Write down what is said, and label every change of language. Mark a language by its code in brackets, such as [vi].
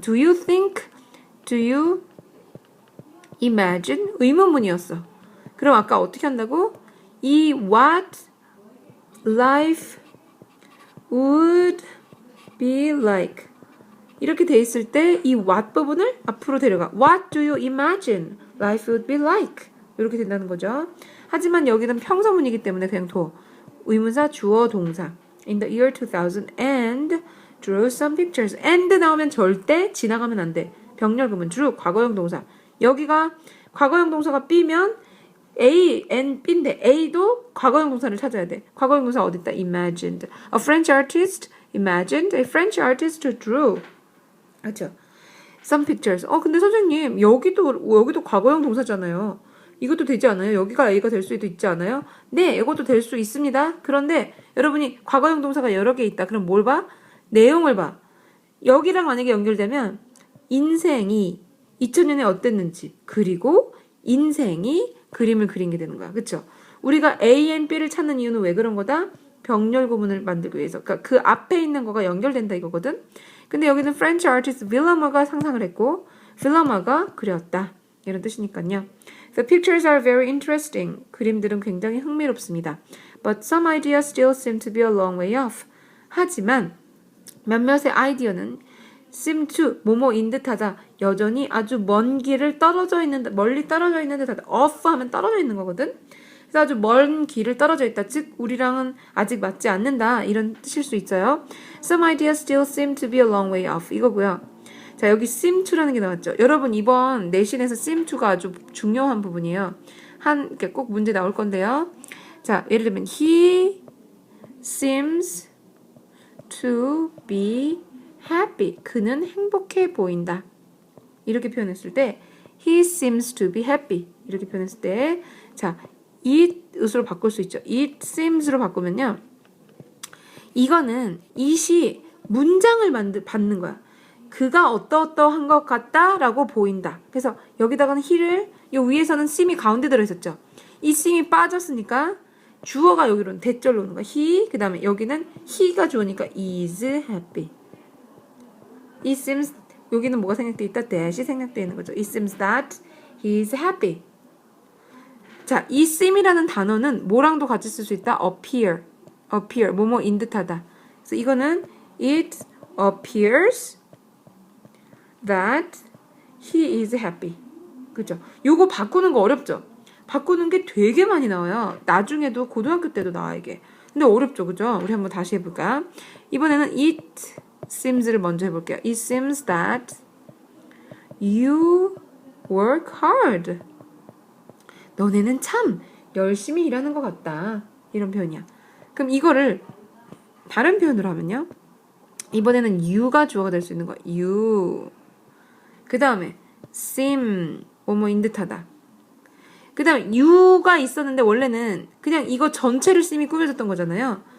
[en] Do you think? Do you imagine? [ko] 의문문이었어. 그럼 아까 어떻게 한다고? 이 what life would be like 이렇게 돼 있을 때 이 what 부분을 앞으로 데려가. [en] What do you imagine life would be like? [ko] 이렇게 된다는 거죠. 하지만 여기는 평서문이기 때문에 그냥 의문사 주어 동사. [en] In the year 2000 and drew some pictures. [ko] and 나오면 절대 지나가면 안 돼. 병렬구문 drew 과거형 동사. 여기가 과거형 동사가 B면 A and B인데 A도 과거형 동사를 찾아야 돼. 과거형 동사 어디 있다? imagined. [en] A French artist imagined. A French artist drew. 그렇죠? Some pictures. [ko] 근데 선생님 여기도 과거형 동사잖아요. 이것도 되지 않아요? 여기가 A가 될 수도 있지 않아요? 네, 이것도 될 수 있습니다. 그런데 여러분이 과거형 동사가 여러 개 있다. 그럼 뭘 봐? 내용을 봐. 여기랑 만약에 연결되면 인생이 2000년에 어땠는지 그리고 인생이 그림을 그린 게 되는 거야. 그쵸? 우리가 A and B를 찾는 이유는 왜 그런 거다? 병렬 구문을 만들기 위해서. 그러니까 그 앞에 있는 거가 연결된다 이거거든. 근데 여기는 French artist Villemara가 상상을 했고 Villemara가 그렸다. 이런 뜻이니까요. [en] The pictures are very interesting. [ko] 그림들은 굉장히 흥미롭습니다. [en] But some ideas still seem to be a long way off. [ko] 하지만 몇몇의 아이디어는 seem to 뭐뭐인 듯하다. 여전히 아주 먼 길을 멀리 떨어져 있는 듯하다. off 하면 떨어져 있는 거거든. 그래서 아주 먼 길을 떨어져 있다. 즉 우리랑은 아직 맞지 않는다. 이런 뜻일 수 있어요. [en] Some ideas still seem to be a long way off. [ko] 이거고요. 자, 여기 seem to라는 게 나왔죠. 여러분 이번 내신에서 seem to가 아주 중요한 부분이에요. 이렇게 꼭 문제 나올 건데요. 자, 예를 들면 [en] he seems to be happy. [ko] 그는 행복해 보인다. 이렇게 표현했을 때 [en] he seems to be happy. [ko] 이렇게 표현했을 때 자, it으로 바꿀 수 있죠. it seems로 바꾸면요. 이거는 it이 문장을 받는 거야. 그가 어떠어떠한 것 같다라고 보인다. 그래서 여기다가는 he를 요 위에서는 seem이 가운데 들어있었죠. 이 seem이 빠졌으니까 주어가 여기로 대절로 오는 거야. he 그 다음에 여기는 he가 주어니까 is happy. It seems 여기는 뭐가 생략돼 있다? that이 생략돼 있는 거죠. [en] It seems that he is happy. [ko] 자, 이 seem이라는 단어는 뭐랑도 같이 쓸 수 있다? appear, 뭐뭐인 듯하다. 그래서 이거는 [en] it appears that he is happy. [ko] 그죠? 요거 바꾸는 거 어렵죠? 바꾸는 게 되게 많이 나와요. 나중에도 고등학교 때도 나와 이게. 근데 어렵죠, 그죠? 우리 한번 다시 해볼까? 이번에는 it seems를 먼저 해볼게요. [en] It seems that you work hard. [ko] 너네는 참 열심히 일하는 것 같다. 이런 표현이야. 그럼 이거를 다른 표현으로 하면요. 이번에는 you가 주어가 될 수 있는 거야. [en] you. [ko] 그 다음에 seem 뭐뭐인 듯하다. 그 다음에 you가 있었는데 원래는 그냥 이거 전체를 seem이 꾸며졌던 거잖아요.